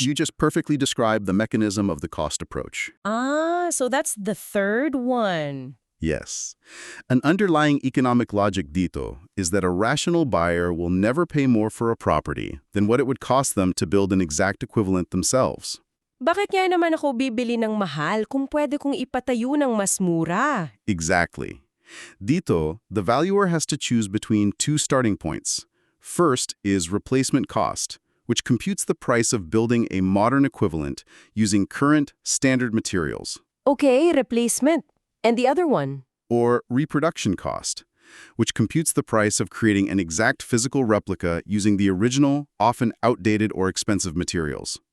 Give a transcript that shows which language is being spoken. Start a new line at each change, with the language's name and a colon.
English: You just perfectly described the mechanism of the cost approach. So that's the third one. Yes. An underlying economic logic dito is that a rational buyer will never pay more for a property than what it would cost them to build an exact equivalent themselves.
Filipino: Bakit nga naman ako bibili ng mahal kung pwede kong ipatayo ng mas mura?
English: Exactly. Dito, the valuer has to choose between two starting points. First is replacement cost, which computes the price of building a modern equivalent using current standard materials. Okay, replacement. And the other one? Or reproduction cost, which computes the price of creating an exact physical replica using the original, often outdated or expensive materials.